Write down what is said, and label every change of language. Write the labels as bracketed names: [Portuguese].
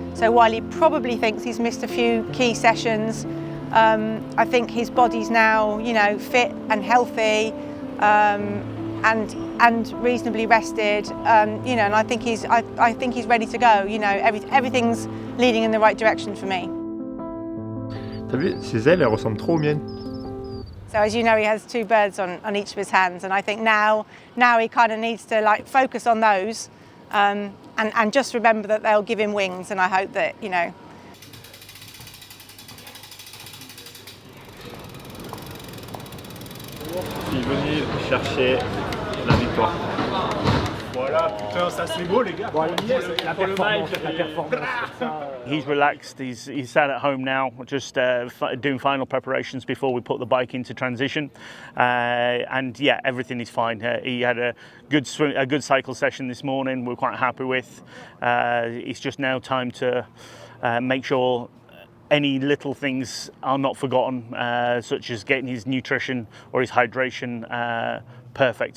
[English] So while he probably thinks he's missed a few key sessions, I think his body's now, you know, fit and healthy, and reasonably rested, you know, and I think he's ready to go. You know, everything's leading in the right direction for me. [French] T'as vu, ses ailes, elles ressemblent trop aux miennes. [English] So as you know, he has 2 birds on each of his hands, and I think now he kind of needs to like focus on those, and just remember that they'll give him wings, and I hope that, you know. [French] Je suis venu chercher la victoire. Voilà, putain, ça c'est beau les gars. Bon, la performance. [English] He's relaxed, he's sat at home now, just doing final preparations before we put the bike into transition. And yeah, everything is fine. He had a good cycle session this morning, we're quite happy with. It's just now time to make sure any little things are not forgotten, such as getting his nutrition or his hydration perfect.